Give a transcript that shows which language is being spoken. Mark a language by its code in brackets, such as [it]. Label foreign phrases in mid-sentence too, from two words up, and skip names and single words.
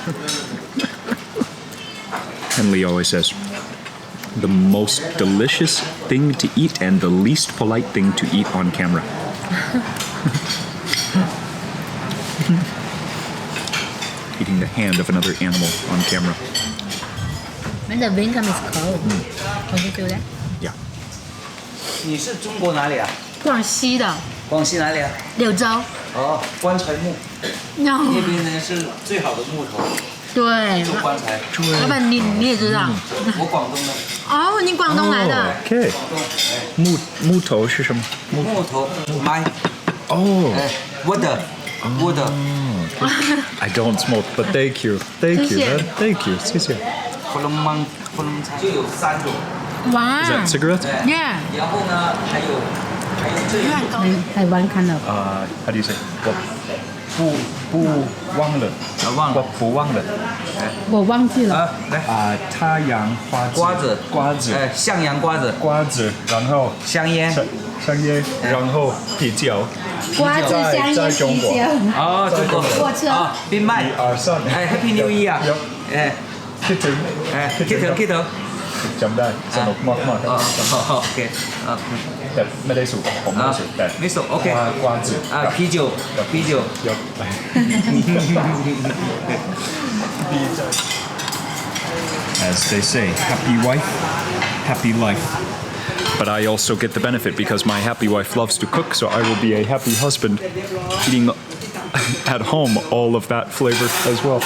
[en] And Lee always says, the most delicious thing to eat and the least polite thing to eat on camera. Eating the hand of another animal on camera. When the wind comes, it's cold. Can you feel that? Yeah. [zh] 你是中国哪里啊？广西的广西哪里啊？柳州。哦，棺材木， [en] No. [zh] 那边呢是最好的木头，对。做棺材。老板，你也知道？我广东的，哦，你广东来的。 Okay. 木头是什么？木头ไม้ [en] Oh. 哎 ，wood I don't smoke, but thank you. Thank you. [zh] 谢谢。 [en] Thank you. [zh] 谢谢. 火龙芒就有3种，哇。 [en] Is that cigarettes? Yeah. [zh] 然后呢还有这一种， [en] I one kind of. How do you say? [zh] 不忘了。忘了我不忘了。我忘记了。来太阳瓜子，哎，向阳瓜子，然后香烟，香烟，然后啤酒。瓜子香烟啤酒。哦，中国火车。啊，冰麦， 3 [en] 哎 ，Happy New Year 哎， [th] คิดถึง [en] 哎，Kittle [th] จำได้สนุกมาก [zh] 哦，好 ，OK 啊 [th] แต่ไม่ได้สูบผมไม่ [zh] 啊 [th] สูบแต่ [zh] 没手 OK 瓜子啊，啤酒 [th] ยกไป [en] As they say, happy wife, happy life. But I also get the benefit because my happy wife loves to cook, so I will be a happy husband eating at home all of that flavor as well.